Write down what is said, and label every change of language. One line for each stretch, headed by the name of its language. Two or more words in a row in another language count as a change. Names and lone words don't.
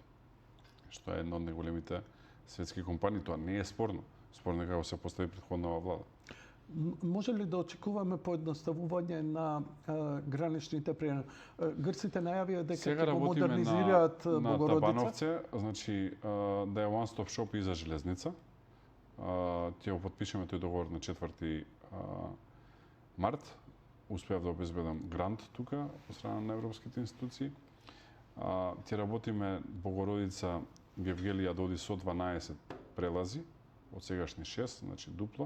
Macedonian: Што е една од најголемите светски компании, тоа не е спорно. Спорно е како се постави претходната влада. Може ли да очекуваме поедноставување на граничните приеми? Грците најавија дека ќе го модернизираат Богородица. На Табановце, значи да е
English: one stop shop
Macedonian: и за железница. Ќе го подпишеме тој договор на 4 март. Успеав да обезбедам грант тука од страна на европските институции. Ќе работиме Богородица Гевгелија да оди со 12 прелази, од сегашни 6, значи дупло.